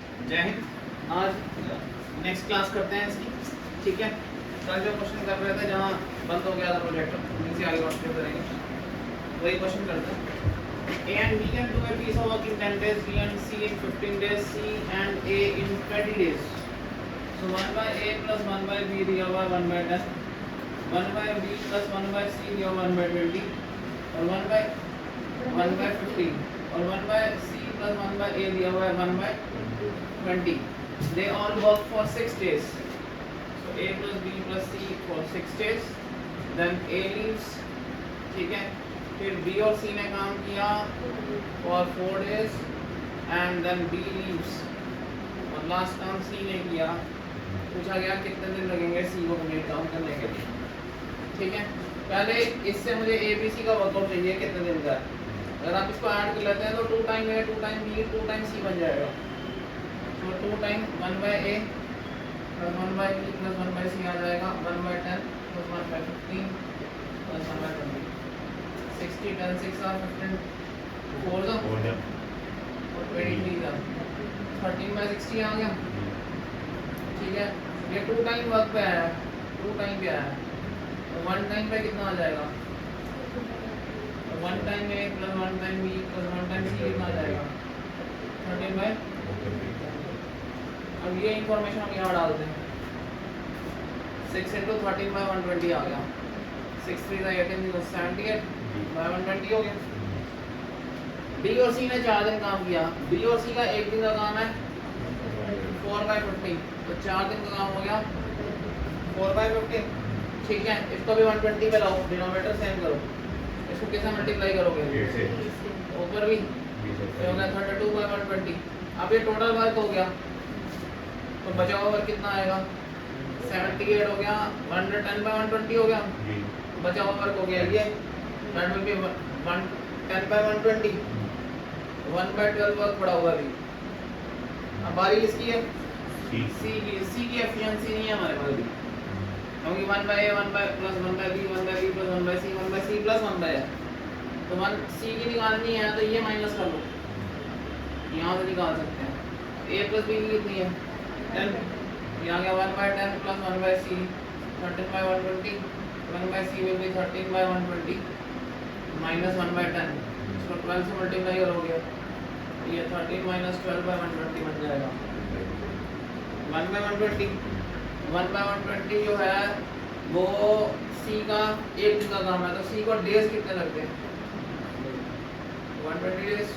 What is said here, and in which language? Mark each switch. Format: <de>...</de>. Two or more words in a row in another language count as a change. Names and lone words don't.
<hi>जय हिंद। आज</hi> <en>next class</en> <hi>करते हैं इसकी, ठीक है। कल जो क्वेश्चन कर रहे थे जहाँ बंद हो गया था प्रोजेक्ट, उन्हीं से आगे बात करेंगे। वही क्वेश्चन करते हैं।</hi> <en>A and B can do a piece of work in 10 days, B and C in 15 days, C and A in 20 days. So 1 by A plus 1 by B</en> <hi>दिया हुआ</hi> <en>1 by 10, 1 by B plus 1 by C</en> <hi>दिया हुआ</hi> <en>1 by 20, और 1 by 15, और 1 by C plus 1 by A</en> <hi>दिया हुआ</hi> <en>1 by 20. They all work for 6 days. So A plus B plus C for 6 days. Then A leaves,</en> <hi>ठीक है। फिर B और C ने काम किया</hi> <en>for 4 days and then B leaves,</en> <hi>और लास्ट काम C ने किया। पूछा गया कितने दिन लगेंगे C को कंप्लीट काम करने के लिए, ठीक है। पहले इससे मुझे ABC का वर्कआउट चाहिए कितने दिन का है। अगर आप इसको ऐड कर लेते हैं तो 2 टाइम A 2 टाइम B 2 टाइम C बन जाएगा। तो 2 टाइम</hi> <en>1 by A plus 1 by B plus 1 by C</en> <hi>आ जाएगा,</hi> <en>1 by 10 plus 1 by 15 plus 1 by 20,</en> <hi>60 10 6 are 15 4 का और 23 का 13 by 60 आ गया, ठीक है। ये 2</hi> <en>time work</en> <hi>पे आया है, 2 टाइम पे आया है, तो 1 टाइम पे कितना आ जाएगा। 1 टाइम A plus 1 टाइम B plus 1 टाइम C कितना आ जाएगा 13 by। अब ये इंफॉर्मेशन हम यहाँ डालते हैं। 6 into 13 by 120 आ गया, 6 3 का 18 तो 78 by 120 हो गया। B और C ने 4 दिन काम किया। B और C का 1 दिन का काम है 4 by 50, तो 4 दिन का काम हो गया 4 by 50, ठीक है। इसको भी 120 पे लाओ,</hi> <en>denominator same</en> <hi>करो। इसको कैसे मल्टीप्लाई करोगे, ऊपर भी हो गया 32 by 120। अब ये</hi> <en>total work</en> <hi>हो गया, तो बचा हुआ वर्क कितना आएगा 78 हो गया, 110 by 120 हो गया, बचा हुआ वर्क हो गया ये</hi> <en>that will be 110 by 120,</en> <hi>1 by 12 वर्क पड़ा हुआ अभी। अब बारी किसकी है, C की एफिशिएंसी नहीं है हमारे पास अभी, क्योंकि</hi> <en>1 by A 1 by plus 1 by B 1 by B plus 1 by C 1 by C plus 1 by A,</en> <hi>तो 1 C की निकालनी है तो ये माइनस कर लो, यहाँ से निकाल सकते हैं।</hi> <en>A plus B</en> <hi>की कितनी है</hi> <en>10,</en> <hi>यहाँ गया</hi> <en>1 by 10 plus 1 by C 13 by 120, 1 by C will be 13 by 120 minus 1 by 10,</en> <hi>इसको 12 से मल्टीप्लाई करोगे ये</hi> <en>13 minus 12 by 120</en> <hi>बन जाएगा। 1 by 120, 1 by 120 जो है वो C का 1 दिन का काम है, तो C को डेज कितने लगते हैं 120 डेज।</hi>